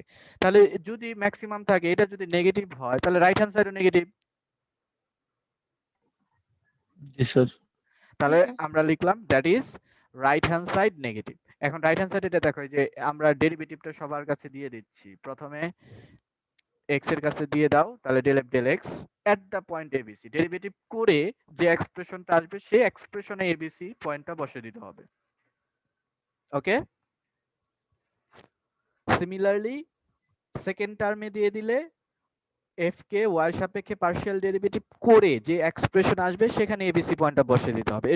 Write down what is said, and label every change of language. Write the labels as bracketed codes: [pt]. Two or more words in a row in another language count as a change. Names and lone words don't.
[bn] তাহলে যদি ম্যাক্সিমাম থাকে, এটা যদি নেগেটিভ হয়, তাহলে [en] right hand side-o negative. [bn] জি স্যার। তাহলে আমরা লিখলাম [en] that is right hand side negative. [bn] এখন [en] right hand side [bn] এটা দেখো যে আমরা ডেরিভেটিভটা সবার কাছে দিয়ে দিচ্ছি। প্রথমে x এর কাছে দিয়ে দাও, তাহলে [en] del f del x at the point abc। [bn] ডেরিভেটিভ করে যে এক্সপ্রেশনটা আসবে সেই এক্সপ্রেশনে abc পয়েন্টটা বসিয়ে দিতে হবে। ওকে, সিমিলারলি [en] second term-e [bn] দিয়ে দিলে f কে y সাপেক্ষে [en] partial derivative [bn] করে যে এক্সপ্রেশন আসবে সেখানে abc পয়েন্টটা বসিয়ে দিতে হবে।